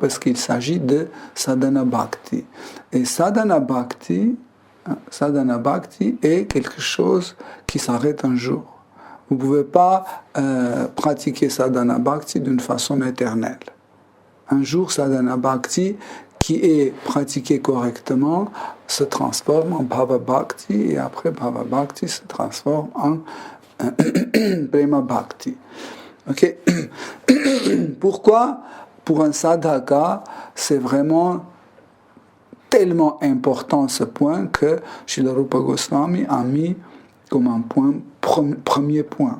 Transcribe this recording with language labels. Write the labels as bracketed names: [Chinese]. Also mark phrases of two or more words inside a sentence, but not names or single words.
[French] Parce qu'il s'agit de [Sanskrit] साधन भक्ति. [French] Et [Sanskrit] साधन भक्ति [French] est quelque chose qui s'arrête un jour. Vous ne pouvez pas pratiquer [Sanskrit] साधन भक्ति [French] d'une façon éternelle. Un jour, [Sanskrit] साधन भक्ति, [French] qui est pratiqué correctement, se transforme en [Sanskrit] भाव भक्ति, [French] et après [Sanskrit] भाव भक्ति [French] se transforme en [Sanskrit] प्रेम भक्ति. [French] Okay? Pourquoi ? Pour un sadhaka, c'est vraiment tellement important ce point que Srila Rupa Goswami a mis comme un point, premier point.